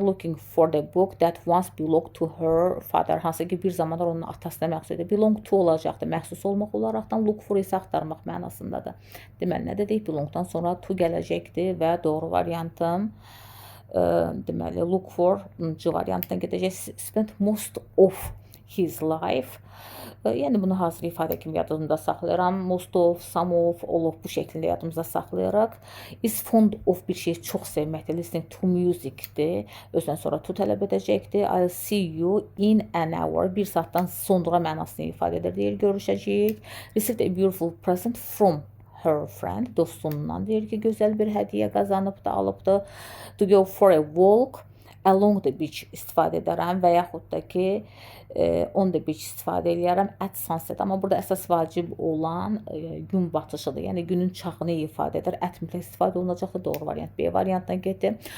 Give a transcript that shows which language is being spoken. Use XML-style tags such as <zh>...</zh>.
<en>Looking for the book that once belonged to her father.</en> <az>Hansı ki, bir zamanlar onun atasına məxsus idi. Belong to olacaqdır. Məxsus olmaq olaraqdan look for isə axtarmaq mənasındadır. Deməli, nə dedik? Belongdan sonra to gələcəkdir və doğru variantım deməli, look for C variantdan gedəcək. Spent most of his life. Yəni, bunu hazır ifadə kimi yadımda saxlayıram. Most of, some of, all of bu şəklində yadımızda saxlayaraq. Is fond of bir şey çox sevməkdir. Listening to musicdir.</az> <en>Özdən sonra to tələb edəcəkdir. I'll see you in an hour.</en> <az>Bir saatdan sonra mənasını ifadə edir. Deyir, görüşəcəyik.</az> <en>Received a beautiful present from her friend.</en> <az>Dostundan deyir ki, gözəl bir hədiyyə qazanıb da, alıb da.</az> <en>To go for a walk along the beach istifadə edərəm və yaxud da ki, on the beach istifadə edərəm at sunset.</en> <az>Amma burada əsas vacib olan gün batışıdır. Yəni, günün çağını ifadə edir. At mütləq istifadə olunacaqdır. Doğru variant B variantdan getdi.</az>